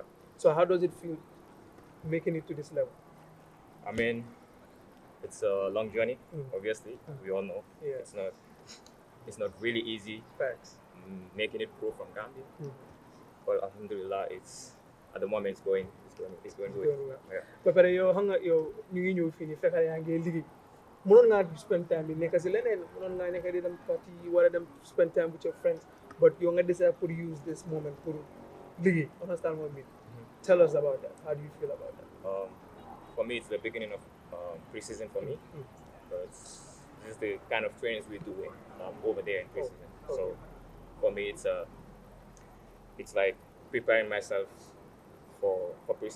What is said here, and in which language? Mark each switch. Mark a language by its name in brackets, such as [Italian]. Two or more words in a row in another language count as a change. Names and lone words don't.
[English] So how does it feel making it to this level? I mean, it's a long journey. Obviously, we all know. Yeah. It's not really easy. Facts. Making it pro from Gambia. But alhamdulillah, at the moment it's going good. Well. Yeah. [Wolof] But para yo hanga yo ñu ngi ñëw fii nii fekk yaa ngi liggéey mënoon ngaa [English] spend time [Wolof] bi nekk si leneen mënoon ngaa nekk di dem party wala dem [English] spend time with your friends but [Wolof] yow nga decide pour [English] use this moment [Wolof] pour liggéey. [English] Understand what I mean? Tell us about that. How do you feel about that? For me, it's the beginning of pre-season for me. This is the kind of trainings we're doing over there in pre-season. So for me, it's like preparing myself for pre-season.